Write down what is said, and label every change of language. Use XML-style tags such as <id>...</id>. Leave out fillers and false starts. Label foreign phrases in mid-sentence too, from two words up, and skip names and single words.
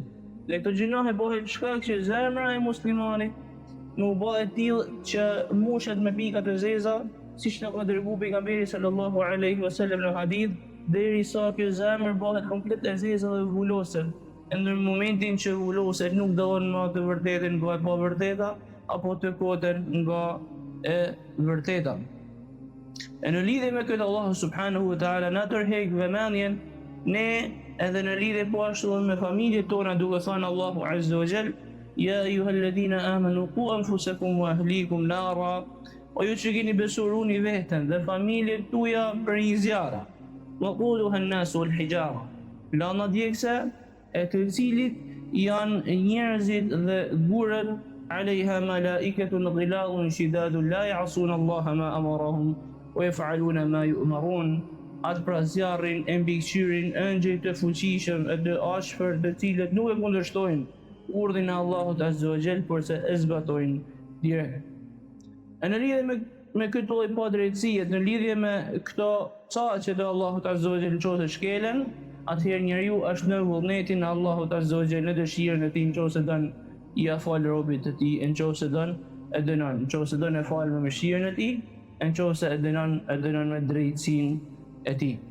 <sq>Dhe këto gjunahe bëhen shkak që zemra e muslimanit nuk bëhet tillë që mushet me pika të zeza, siç na ka dërguar pejgamberi</sq> <ar>صلى الله عليه وسلم</ar> <sq>në hadith, derisa kjo zemër bëhet komplet e zeza dhe vulosur. Në momentin që vuloset nuk dallon më të vërtetën nga e pavërteta apo të kotën nga e vërteta. E në lidhje me këtë Allahu</sq> <ar>سبحانه وتعالى</ar> <sq>na tërheq vëmendjen ne edhe në lidhje po ashtu me familjet tona, duke thënë Allahu</sq> <ar>عز وجل: يا أيها الذين آمنوا قوا أنفسكم وأهليكم نارا.</ar> <sq>O ju që keni besuar, runi veten dhe familjet tuaja për një zjarr.</sq> <ar>وقودها الناس والحجارة.</ar> <sq>Lana djegse e të cilit janë njerëzit dhe gurët,</sq> <ar>عليها ملائكة غلاظ شداد لا يعصون الله ما أمرهم ويفعلون ما يؤمرون.</ar> <sq>Atë pra zjarrin e mbikëqyrin ëngjëj të fuqishëm e të ashpër, të cilët nuk e kundërshtojnë urdhin e Allahut</sq> <ar>عز وجل,</ar> <sq>por se e zbatojnë direkt. E në lidhje me këtë lloj padrejtësie, në lidhje me këto saqet e Allahut</sq> <ar>عز وجل</ar> <sq>nëse shkelen, atëherë njeriu është në vullnetin e Allahut</sq> <ar>عز وجل,</ar> <sq>në dëshirën e tij, nëse don ia fal robit të tij, nëse don e dënon, nëse don e fal me mëshirën e tij, nëse e dënon me drejtësinë e tij.</sq>